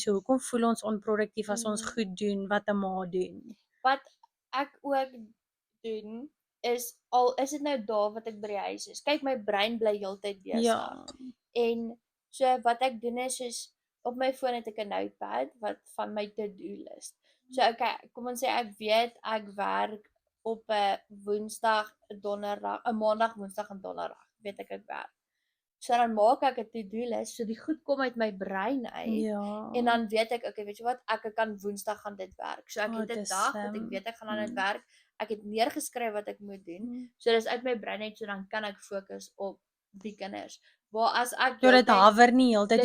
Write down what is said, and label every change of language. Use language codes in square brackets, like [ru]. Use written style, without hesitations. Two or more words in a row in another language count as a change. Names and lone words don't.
[af] So hoekom voel ons onproduktief as ons goed doen wat 'n ma doen? Wat ek ook doen is al is dit nou daar wat ek by die huis is. Kyk, my brein bly heeltyd besig. Ja. En so wat ek doen is soos op my foon het ek 'n notepad wat van my [en] to-do list. [af] So okay, kom ons sê ek weet ek werk op 'n Woensdag, 'n Donderdag, 'n Maandag, Woensdag en Donderdag. Weet ek werk. So dan maak ek 'n [en] to-do list, [af] so die goed kom uit my brein uit. Ja. En dan weet ek, okay, weet jy wat, ek kan Woensdag gaan dit werk. So ek het 'n dis dag wat slim. ek weet ek gaan aan dit werk. Ek het neergeskryf wat ek moet doen. So dis uit my brein uit, so dan kan ek fokus op die kinders. Waar as ek Ja, dit hawer nie heeltyd